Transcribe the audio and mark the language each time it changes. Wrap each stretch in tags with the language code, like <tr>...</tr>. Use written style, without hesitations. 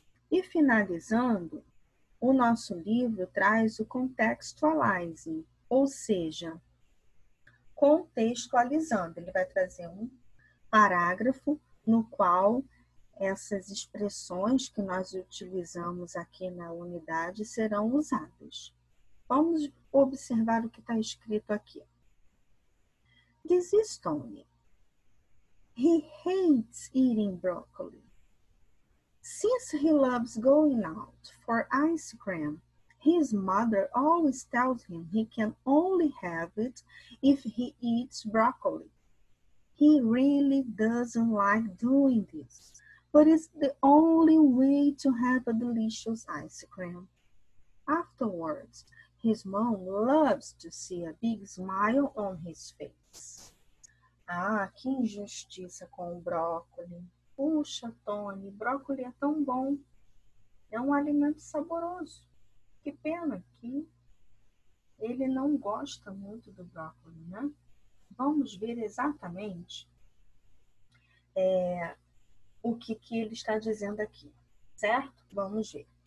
<pt>E finalizando, o nosso livro traz o contextualizing, ou seja, contextualizando. Ele vai trazer um parágrafo no qual essas expressões que nós utilizamos aqui na unidade serão usadas. Vamos observar o que está escrito aqui.</pt> <en>This is Tony. He hates eating broccoli. Since he loves going out for ice cream, his mother always tells him he can only have it if he eats broccoli. He really doesn't like doing this, but it's the only way to have a delicious ice cream. Afterwards, his mom loves to see a big smile on his face.</en> <pt>Que injustiça com o brócolis. Puxa, Tony, brócolis é tão bom. É um alimento saboroso. Que pena que ele não gosta muito do brócolis, né? Vamos ver exatamente o que ele está dizendo aqui, certo? Vamos ver.</pt>